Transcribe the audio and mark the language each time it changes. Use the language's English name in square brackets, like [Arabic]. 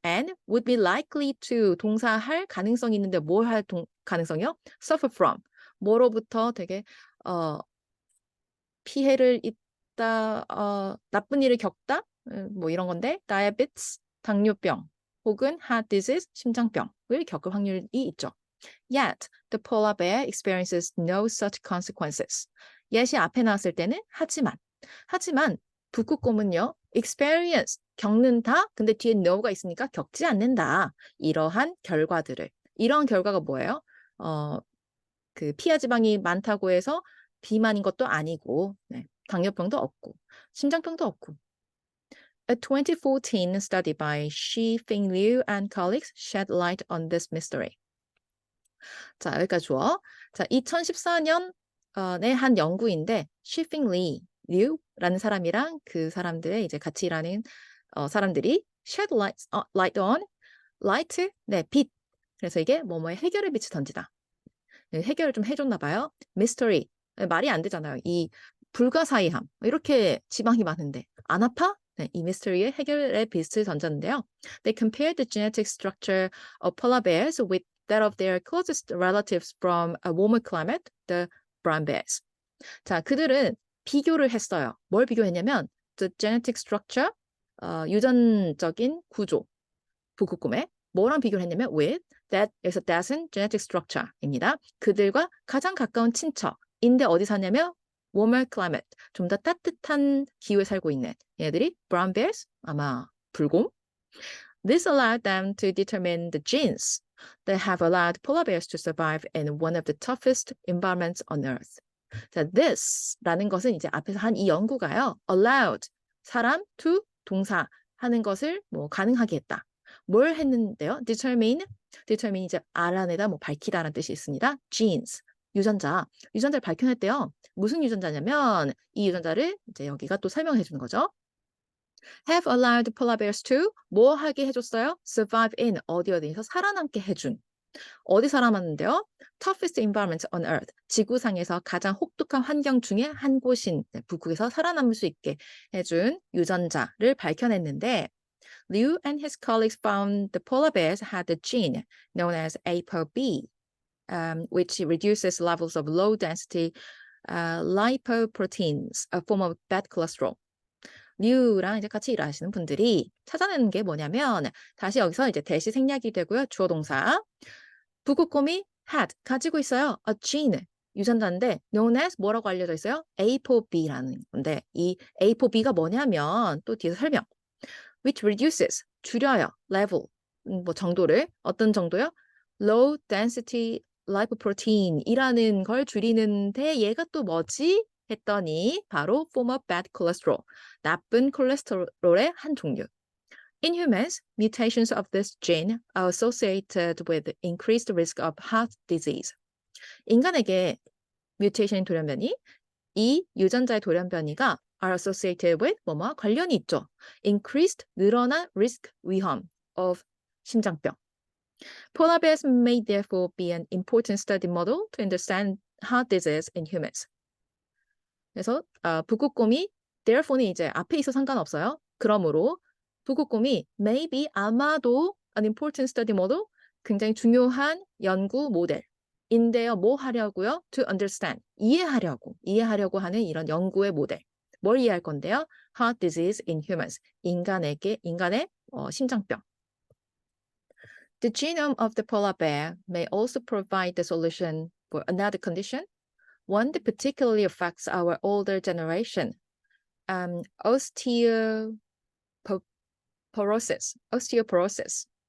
[English] and would be likely to [Korean] 동사할 가능성이 있는데 뭘 할 가능성이요? [English] suffer from [Korean] 뭐로부터 되게 피해를 입다, 나쁜 일을 겪다, 뭐 이런 건데 diabetes, 당뇨병 혹은 heart disease, 심장병을 겪을 확률이 있죠. [English] Yet, the polar bear experiences no such consequences. [Korean] yet이 앞에 나왔을 때는 하지만 북극곰은요, experience, 겪는다. 근데 뒤에 no가 있으니까 겪지 않는다. 이러한 결과가 뭐예요? 그 피하 지방이 많다고 해서 비만인 것도 아니고, 네, 당뇨병도 없고, 심장병도 없고. [English] A 2014 study by Shi-Feng Liu and colleagues shed light on this mystery. [Korean] 자, 여기까지 주어. 자, 2014년에 한 연구인데 Shi-Feng Liu라는 사람이랑 그 사람들의 이제 같이 일하는 사람들이 [English] shed light on, [Korean] light, 네, 빛. 그래서 이게 뭐뭐의 해결의 빛을 던지다. 네, 해결을 좀 해줬나 봐요. mystery, 말이 안 되잖아요. 이 불가사의함, 이렇게 지방이 많은데 안 아파? 네, 이 mystery의 해결의 빛을 던졌는데요. [English] They compared the genetic structure of polar bears with that of their closest relatives from a warmer climate, the brown bears. [Korean] 자, 그들은 비교를 했어요. 뭘 비교했냐면 [English] the genetic structure, [Korean] 유전적인 구조, 북극곰의 뭐랑 비교를 했냐면 [English] with that is a decent genetic structure입니다. [Korean] 그들과 가장 가까운 친척인데 어디 사냐면 [English] warmer climate, [Korean] 좀 더 따뜻한 기후에 살고 있는 얘네들이 brown bears, 아마 불곰. [English] This allowed them to determine the genes that have allowed polar bears to survive in one of the toughest environments on Earth. [Korean] 자, this라는 것은 이제 앞에서 한 이 연구가요. allowed, 사람, to, 동사 하는 것을 뭐 가능하게 했다. 뭘 했는데요? determine 이제 알아내다, 뭐 밝히다라는 뜻이 있습니다. genes, 유전자를 밝혀냈대요. 무슨 유전자냐면 이 유전자를 이제 여기가 또 설명해 주는 거죠. [English] have allowed polar bears to [Korean] 뭐 하게 해줬어요? [English] survive in [Korean] 어디에서 살아남게 해준. 어디 살아남는데요? [English] toughest environment on earth. [Korean] 지구상에서 가장 혹독한 환경 중에 한 곳인 북극에서 살아남을 수 있게 해준 유전자를 밝혀냈는데 [English] Liu and his colleagues found the polar bears had a gene known as ApoB, which reduces levels of low-density lipoproteins, a form of bad cholesterol. [Korean] 류랑 이제 같이 일하시는 분들이 찾아내는 게 뭐냐면 다시 여기서 이제 대시 생략이 되고요. 주어 동사. 북극곰이 had 가지고 있어요. a gene 유전자인데 [English] known as [Korean] 뭐라고 알려져 있어요? ApoB라는 건데 이 ApoB가 뭐냐면 또 뒤에서 설명. [English] which reduces [Korean] 줄여요. level 뭐 정도를 어떤 정도요? [English] low density lipoprotein [Korean] 이라는 걸 줄이는데 얘가 또 뭐지? 했더니 바로 [English] form of bad cholesterol, [Korean] 나쁜 콜레스테롤의 한 종류. [English] In humans, mutations of this gene are associated with increased risk of heart disease. [Korean] 인간에게 뮤테이션인 돌연변이, 이 유전자의 돌연변이가 [English] are associated with [Korean] 뭐뭐 관련이 있죠. Increased 늘어난 risk 위험 of 심장병. [English] Polar bears may therefore be an important study model to understand heart disease in humans. [Korean] 그래서 북극곰이 therefore는 이제 앞에 있어 상관없어요. 그러므로 북극곰이 maybe 아마도 [English] an important study model [Korean] 굉장히 중요한 연구 모델인데요. 뭐 하려고요? [English] To understand [Korean] 이해하려고 하는 이런 연구의 모델. 뭘 이해할 건데요? [English] Heart disease in humans [Korean] 인간의 심장병. [English] The genome of the polar bear may also provide the solution for another condition. One that particularly affects our older generation, osteoporosis.